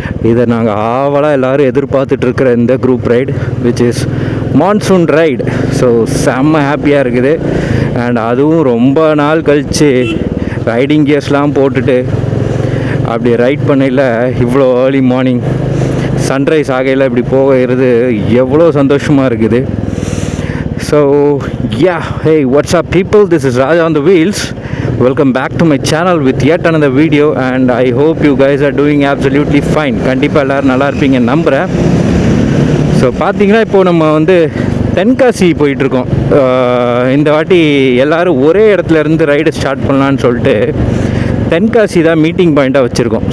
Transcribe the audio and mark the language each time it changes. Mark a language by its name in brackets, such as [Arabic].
[Tamil] இதை நாங்கள் ஆவலாக எல்லோரும் எதிர்பார்த்துட்ருக்கிற இந்த group ride which is monsoon ride. So செம்ம ஹாப்பியாக இருக்குது. அண்ட் அதுவும் ரொம்ப நாள் கழித்து ரைடிங் கியர்ஸ்லாம் போட்டுட்டு அப்படி ரைட் பண்ணையில் இவ்வளோ ஏர்லி மார்னிங் சன்ரைஸ் ஆகையில் இப்படி போகிறது எவ்வளோ சந்தோஷமாக இருக்குது. [English] So yeah, hey, what's up people, this is Raja on the wheels. Welcome back to my channel with yet another video and I hope you guys are doing absolutely fine. [Tamil] கண்டிப்பாக எல்லோரும் நல்லா இருப்பீங்க நம்புகிறேன். ஸோ பார்த்தீங்கன்னா இப்போது நம்ம வந்து தென்காசி போயிட்டுருக்கோம். இந்த வாட்டி எல்லோரும் ஒரே இடத்துலேருந்து ரைடு ஸ்டார்ட் பண்ணலான்னு சொல்லிட்டு தென்காசி தான் மீட்டிங் பாயிண்ட்டாக வச்சுருக்கோம்.